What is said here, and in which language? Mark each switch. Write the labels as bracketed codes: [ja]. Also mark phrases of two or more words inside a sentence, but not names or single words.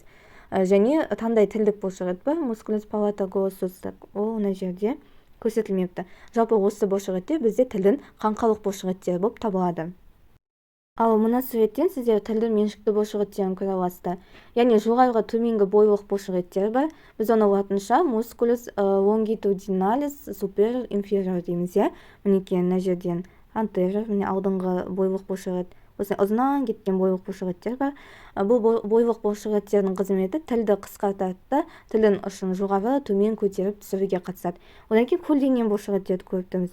[kk] Және таңдай тілдік бұлшықет бар, [la] musculus palatal glossus, [kk] ол мына жерде көрсетілмепті. Жалпы осы бұлшықеттер бізде тілдің қаңқалық бұлшықеттері болып табылады. Ал мына суреттен сіздер тілдің меншікті бұлшықеттерін көре аласыздар. Яғни жоғарғы төменгі бойлық бұлшықеттер бар. Біз оны латынша [la] musculus longitudinalis superior inferior [kk] дейміз. Мінекей мына жерден anterior, міне алдыңғы бойлық бұлшықет. Осылай ұзынан кеткен бойлық бұлшықеттер бар. Бұл бойлық бұлшықеттердің қызметі тілді қысқартады, тілдің ұшын жоғары төмен көтеріп түсіруге қатысады. Одан кейін көлденең бұлшықеттерді көріп тұрмыз.